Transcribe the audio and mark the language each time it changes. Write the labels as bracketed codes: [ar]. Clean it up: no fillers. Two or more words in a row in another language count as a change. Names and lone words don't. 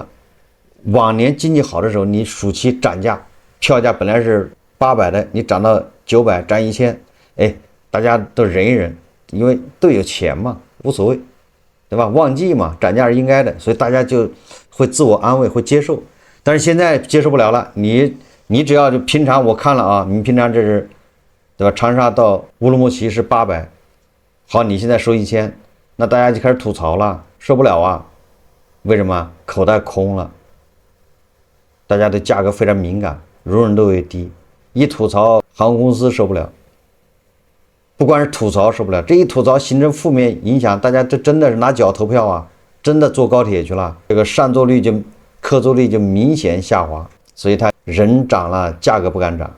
[zh] 往年經濟好的時候，你暑期漲價，票價本來是800的，你漲到900，漲1000，哎，大家都忍一忍，因為都有錢嘛，無所謂，對吧？旺季嘛，漲價是應該的，所以大家就會自我安慰，會接受。但是現在接受不了了，你只要就平常我看了啊，你平常這是，對吧？長沙到烏魯木齊是800，好，你現在收1000，那大家就開始吐槽了，受不了啊！為什麼？口袋空了，大家對價格非常敏感，容忍度也低，一吐槽航空公司受不了，不光是吐槽受不了，這一吐槽形成負面影響，大家這真的是拿腳投票啊，真的坐高鐵去了，這個上座率客座率就明顯下滑，所以它人漲了，價格不敢漲。